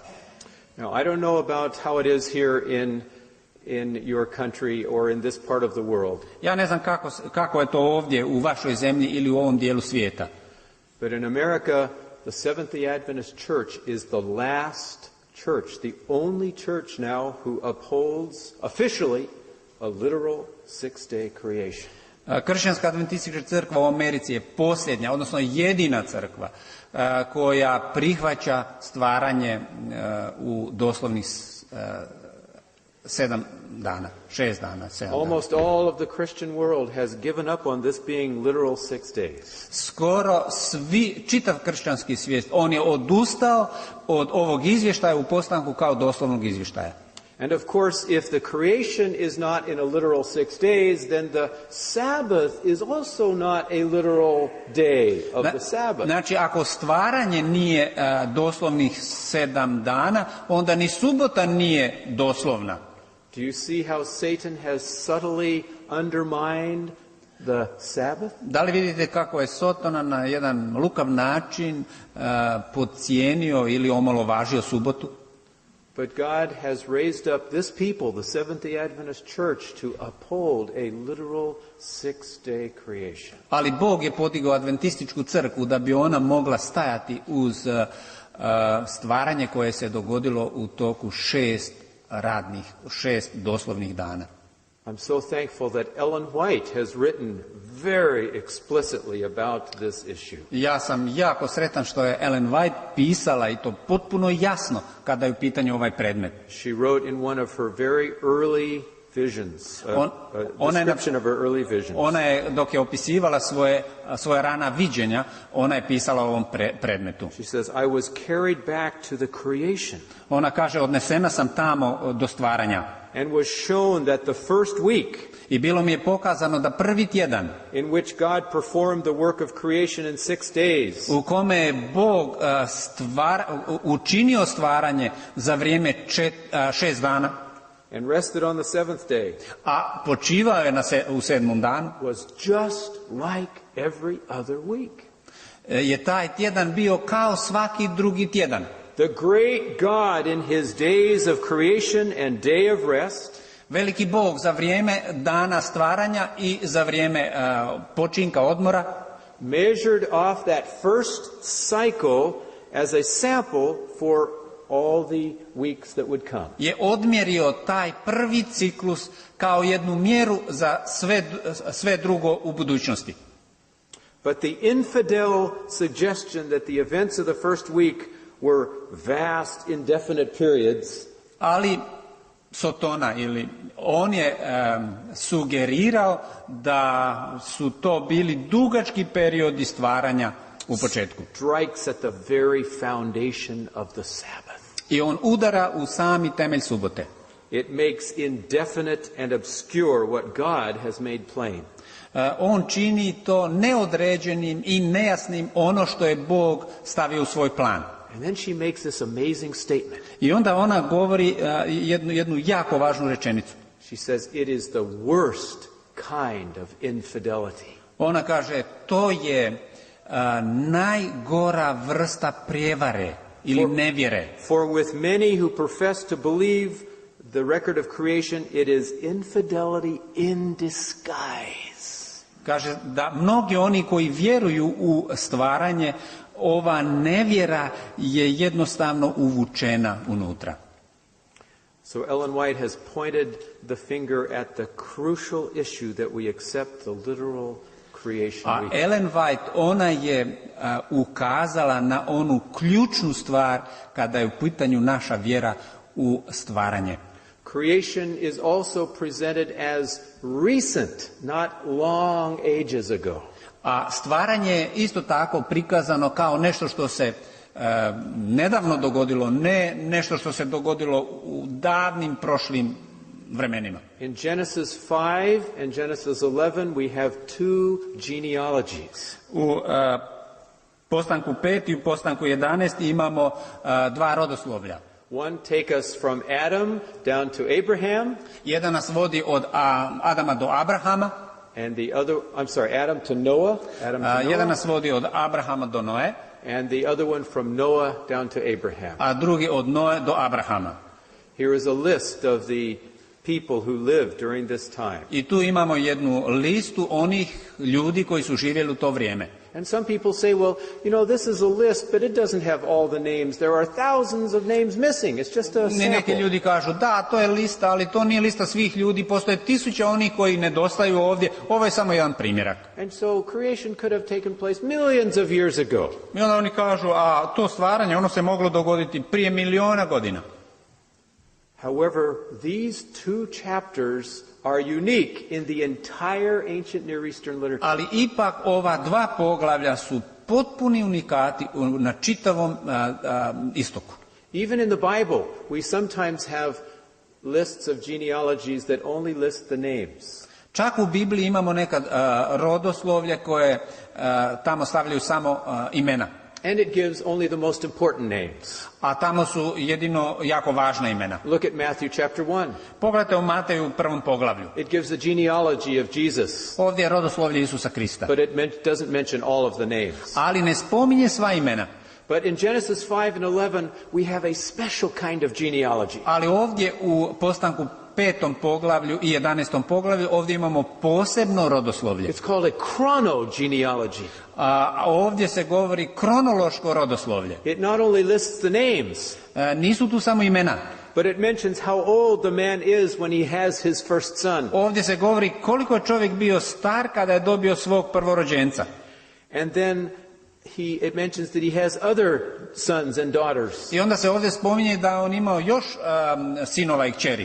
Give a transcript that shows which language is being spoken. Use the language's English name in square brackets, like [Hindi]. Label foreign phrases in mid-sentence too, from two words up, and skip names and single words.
[English] Now, I don't know about how it is here in your country or in this part of the world. [Croatian] Ja ne znam kako je to ovdje u vašoj zemlji ili u ovom dijelu svijeta. [English] But in America, the Seventh-day Adventist Church is the last church, the only church now who upholds officially a literal 6-day creation. [Croatian] Kršćanska adventistička crkva u Americi je posljednja, odnosno jedina crkva koja prihvaća stvaranje u doslovnih 7 dana, 6 dana, 7 dana. [English] Almost all of the Christian world has given up on this being literal 6 days. [Croatian] Skoro čitav kršćanski svijet, on je odustao od ovog izvještaja u postanku kao doslovnog izvještaja. [English] And of course, if the creation is not in a literal 6 days, then the Sabbath is also not a literal day of the Sabbath. [Croatian] Znači, ako stvaranje nije doslovnih 7 dana, onda ni subota nije doslovna. [English] Do you see how Satan has subtly undermined the Sabbath? [Croatian] Da li vidite kako je Sotona na jedan lukav način podcijenio ili omalovažio subotu? [English] But God has raised up this people, the Seventh-day Adventist Church, to uphold a literal 6-day creation. [Croatian] Ali Bog je podigao adventističku crkvu da bi ona mogla stajati uz stvaranje koje se dogodilo u toku 6 doslovnih dana. [English] I'm so thankful that Ellen White has written very explicitly about this issue. [Croatian] Ja sam jako sretan što je Ellen White pisala i to potpuno jasno kada je u pitanju ovaj predmet. [English] She wrote in one of her very early visions, description of her early visions. [Croatian] Ona je, dok je opisivala svoje rana viđenja, ona je pisala o ovom predmetu. [English] She says, I was carried back to the creation. [Croatian] Ona kaže, odnesena sam tamo do stvaranja. [English] And was shown that the first week, [Croatian] i bilo mi je pokazano da prvi tjedan [English] in which God performed the work of creation in 6 days, [Croatian] u kome je Bog učinio stvaranje za vrijeme 6 dana [English] and rested on the 7th day, [Croatian] a počivao je u 7. danu, [English] was just like every other week. [Croatian] Je taj tjedan bio kao svaki drugi tjedan. [English] The great God in his days of creation and day of rest, [Croatian] veliki Bog za vrijeme dana stvaranja i za vrijeme počinka, odmora, [English] measured off that first cycle as a sample for all the weeks that would come. [Croatian] Je odmjerio taj prvi ciklus kao jednu mjeru za sve drugo u budućnosti. [English] But the infidel suggestion that the events of the first week were vast, indefinite periods, [Croatian] ali Sotona on je sugerirao da su to bili dugački periodi stvaranja u početku. [English] Strikes at the very foundation of the Sabbath. [Croatian] I on udara u sami temelj subote. [English] It makes indefinite and obscure what God has made plain. [Croatian] On čini to neodređenim i nejasnim ono što je Bog stavio u svoj plan. [English] And then she makes this amazing statement. [Croatian] I onda ona govori jednu jako važnu rečenicu. [English] She says it is the worst kind of infidelity. [Croatian] Ona kaže to je najgora vrsta prijevare ili nevjere. [English] For with many who profess to believe the record of creation, it is infidelity in disguise. [Croatian] Kaže da mnogi oni koji vjeruju u stvaranje, ova nevjera je jednostavno uvučena unutra. [English] So Ellen White has pointed the finger at the crucial issue that we accept the literal creation A week. [Croatian] Ellen White, ona je ukazala na onu ključnu stvar kada je u pitanju naša vjera u stvaranje. [English] Creation is also presented as recent, not long ages ago. [Croatian] A stvaranje je isto tako prikazano kao nešto što se nedavno dogodilo, ne nešto što se dogodilo u davnim prošlim vremenima. [English] In Genesis 5 and Genesis 11 we have two genealogies. [Croatian] U postanku 5 i u postanku 11 imamo dva rodoslovlja. [English] One take us from Adam down to Abraham. [Croatian] Jedan nas vodi od Adama do Abrahama. [English] And the other, Adam to Noah. [Croatian] Jedan nas vodi od Abrahama do Noe. [English] And the other one from Noah down to Abraham. [Croatian] A drugi od Noe do Abrahama. [English] Here is a list of the people who lived during this time. [Croatian] I tu imamo jednu listu onih ljudi koji su živjeli u to vrijeme. [English] And some people say, well, this is a list, but it doesn't have all the names. There are thousands of names missing. It's just a sample. [Croatian] Neki ljudi kažu, da, to je lista, ali to nije lista svih ljudi. Postoje tisuće onih koji nedostaju ovdje. Ovo je samo jedan primjerak. [English] And so creation could have taken place millions of years ago. [Croatian] I onda oni kažu, a to stvaranje, ono se moglo dogoditi prije miliona godina. [English] However, these two chapters are unique in the entire ancient Near Eastern literature. [Croatian] Ali ipak ova dva poglavlja su potpuni unikati na čitavom istoku. [English] Even in the Bible, we sometimes have lists of genealogies that only list the names. [Croatian] Čak u Bibliji imamo nekad rodoslovlje koje tamo stavljaju samo imena. [English] And it gives only the most important names. [Croatian] A tamo su jedino jako važna imena. [English] Look at Matthew chapter 1. [Croatian] Pogledajte u Mateju u 1. poglavlju. [English] It gives the genealogy of Jesus. [Croatian] Ovdje je rodoslovlje Isusa Krista. [English] But it doesn't mention all of the names. [Croatian] Ali ne spominje sva imena. [English] But in Genesis 5 and 11, we have a special kind of genealogy. [Croatian] Ali ovdje u Postanku 5. poglavlju i 11. poglavlju ovdje imamo posebno rodoslovlje. [English] It's called a chronogenealogy. [Croatian] A ovdje se govori kronološko rodoslovlje. [English] It not only lists the names, [Croatian] Nisu tu samo imena. [English] but it mentions how old the man is when he has his first son. [Croatian] Ovdje se govori koliko je čovjek bio star kada je dobio svog prvorođenca. [English] And then it mentions that he has other sons and daughters. [Croatian] I onda se ovdje spominje da on imao još sinova i kćeri.